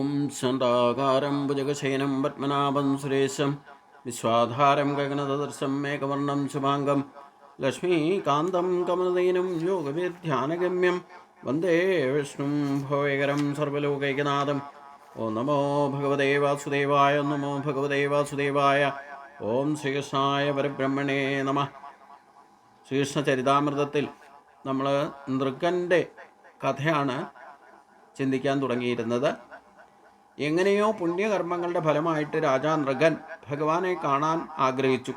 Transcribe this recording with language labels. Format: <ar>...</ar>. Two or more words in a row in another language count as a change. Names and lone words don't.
<sa>शान्ताकारं भुजगशयनं पद्मनाभं सुरेशं विश्वाधारं गगनसदृशं मेघवर्णं शुभाङ्गं लक्ष्मीकान्तं कमलनयनं योगविध्यानगम्यं वन्दे विष्णुं भवेकरं सर्वलोकैकनाथं। ओं नमो भगवते वासुदेवाय, नमो भगवते वासुदेवाय। ഓം ശ്രീകൃഷ്ണായ പരബ്രഹ്മണേ നമഃ.</sa> <ml>ശ്രീകൃഷ്ണ ചരിതാമൃതത്തിൽ നമ്മൾ നൃഗൻ്റെ കഥയാണ് ചിന്തിക്കാൻ തുടങ്ങിയിരുന്നത്. എങ്ങനെയോ പുണ്യകർമ്മങ്ങളുടെ ഫലമായിട്ട് രാജാ നൃഗൻ ഭഗവാനെ കാണാൻ ആഗ്രഹിച്ചു.</ml>